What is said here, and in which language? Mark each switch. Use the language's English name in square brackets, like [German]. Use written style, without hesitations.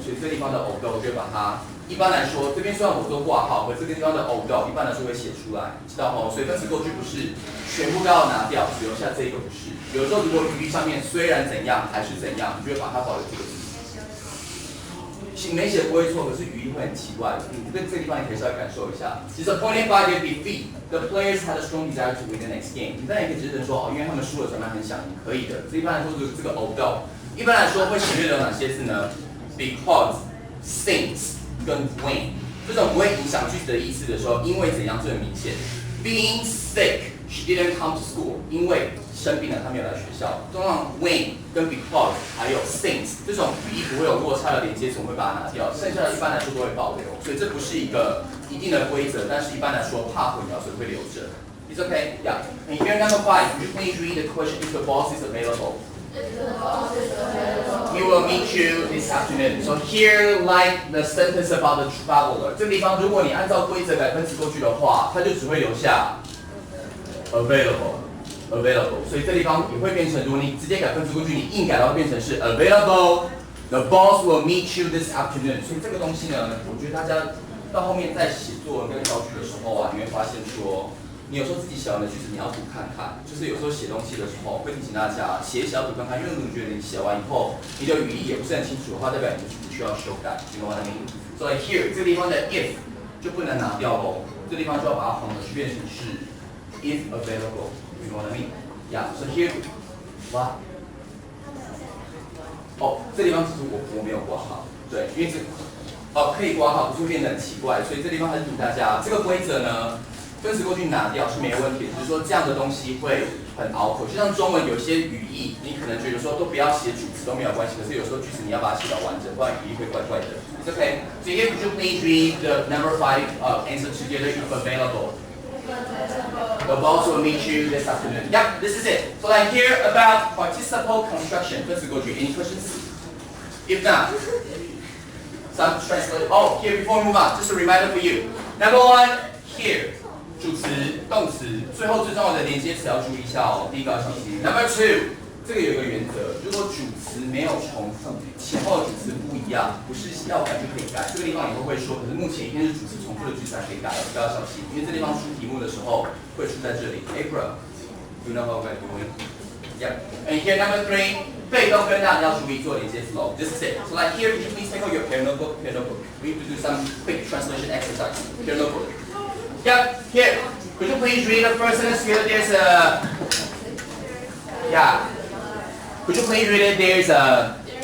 [Chinese] 所以这地方的 although 就把它，一般来说，这边虽然我做挂号，可这个地方的 although 一般来说会写出来，知道吼？所以分词构句不是全部都要拿掉，只留下这一个不是。有时候如果语义上面虽然怎样还是怎样，你就会把它保留这个字。没写不会错，可是语义会很奇怪。这个地方你可以稍微感受一下。 [English] Disappointed by their defeat, the players had a strong desire to win the next game. [Chinese] 你当然也可以直接说哦，因为他们输了，所以他们很想赢，可以的。一般来说，这个 although， 一般来说会省略掉哪些字呢 ？Because, since 跟 when 这种不会影响句子的意思的时候，因为怎样这很明显。 [English] Being sick, she didn't come to school. [Chinese] 因为生病了，她没有来学校。通常 when 跟 because 还有 since 这种语义不会有落差的连接词，我们会把它拿掉。剩下的一般来说都会保留，所以这不是一个一定的规则，但是一般来说怕混淆，所以会留着。 [English] It's okay, yeah. And here number 5, could you please read the question if the boss is available? He will meet you this afternoon. So here, like the sentence about the traveler， [Chinese] 这个地方如果你按照规则改分词构句的话，它就只会留下 available。所以这地方也会变成，如果你直接改分词构句，你硬改的话变成是 available. [English] The boss will meet you this afternoon. [Chinese] 所以这个东西呢，我觉得大家到后面在写作文跟造句的时候啊，你会发现说。你有时候自己写完的句子，你要读看看。就是有时候写东西的时候，会提醒大家写一写要读看看，因为如果你觉得你写完以后，你的语义也不是很清楚的话，代表你的句子需要修改。 [English] You know what I mean? So here [Chinese] 这个地方的 if 就不能拿掉喽，这个地方就要把它换回去，变成是 if available. [English] You know what I mean? Yeah. So here, what? [Chinese] 哦，这地方其实我没有挂号，对，因为可以挂号，不是会变得很奇怪，所以这地方还是提醒大家，这个规则呢。分词构句拿掉是没有问题，只是说这样的东西会很拗口。就像中文有些语义，你可能觉得说都不要写主词都没有关系，可是有时候句子你要把它写到完整，不然语义会怪怪的。 [English] It's okay. So here could you please read the number 5 answer together if available? The boss will meet you this afternoon. Yep, this is it. So like here about participle construction. Any questions? If not, some translate. Oh, here before we move on, just a reminder for you. Number one, here. [Chinese] 主词、动词，最后最重要的连接词要注意一下哦。第一个要小心。 [English] Number two， [Chinese] 这个有一个原则，如果主词没有重复，前后的主词不一样，不是要改就可以改。这个地方以后会说，可是目前一定是主词重复的句子才可以改，比较小心，因为这地方出题目的时候会出在这里。 [English] April, you know what we're doing? Yep. And here number three， [Chinese] 被动跟让要注意做连接词喽。 [English] This is it. So like here, could you please take out your pen notebook? Pen notebook. We need to do some quick translation exercise. Pen notebook. Yep, here. Could you please read the first sentence here? There's a... Yeah. Could you please read it? There's a...